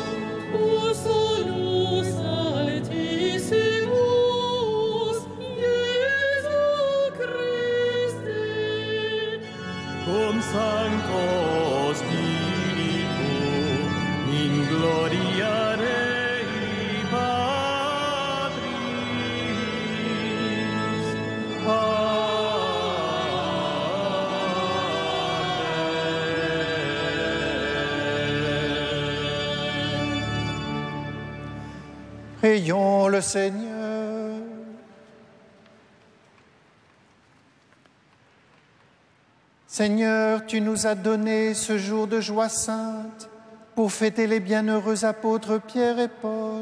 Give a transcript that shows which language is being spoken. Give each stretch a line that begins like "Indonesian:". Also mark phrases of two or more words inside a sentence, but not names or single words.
Latin: tu solus altissimus, Iesu Christe. cum Sancto Spiritu, in gloria Dei Patris. Amen.
French: Prions le Seigneur. Seigneur, tu nous as donné ce jour de joie sainte pour fêter les bienheureux apôtres Pierre et Paul.